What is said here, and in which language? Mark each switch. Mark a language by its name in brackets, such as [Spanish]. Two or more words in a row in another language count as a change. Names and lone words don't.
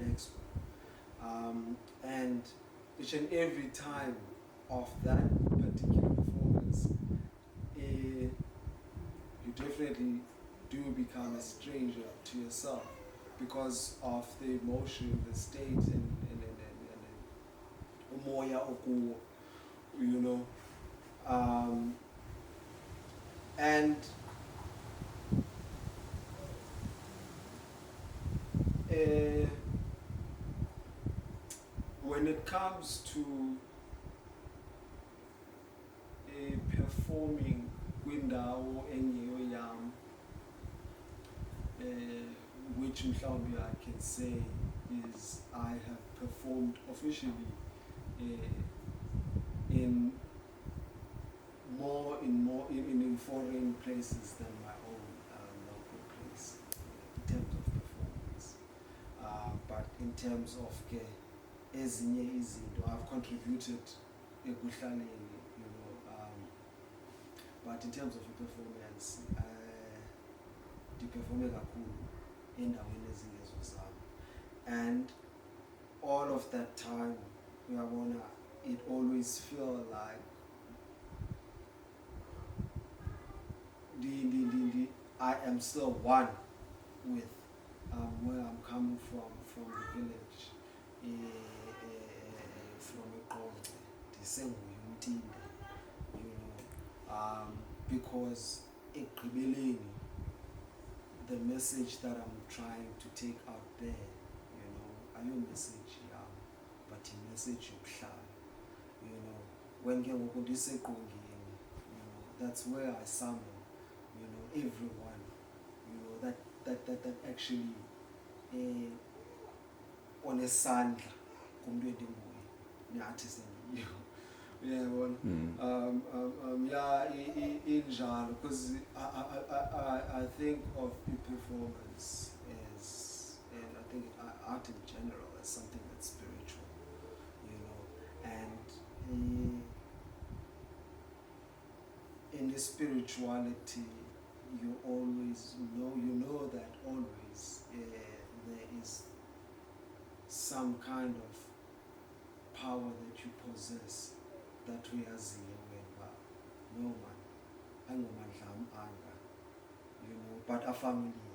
[English] next one, and each and every time of that particular performance, you definitely do become a stranger to yourself, because of the emotion, the state, and [Xhosa] umoya okuwo, [English] and when it comes to [Xhosa] performing kwindawo engeyo yam, [English] which I can say is I have performed officially in foreign places than my own local place in terms of performance. But in terms of [Xhosa] ezinye izinto, [English] I've contributed ekuhlaleni, but in terms of the performance, [Xhosa] ndiperforme kakhulu endaweni ezingezo zam, [English] and all of that time, it always feel like I am still one with where I'm coming from the village, [Xhosa] from eQonce, ndisenguye because ekugqibeleni, [English] the message that I'm trying to take out there, [Xhosa] ayo message yam, [English] but a message yokuhlala, when [Xhosa] ke ngoku ndiseqongeni, [English] that's where I summon, everyone, that actually [Xhosa] onesandla kumuntu endinguye, ne-artist endiyiyo. Injalo, [English] because I think of the performance as, and I think art in general, as something that's spiritual, and in the spirituality, you always know that always there is some kind of power that you possess, that we are whereby no man, [Xhosa] angomandlam anga, [English] but a family,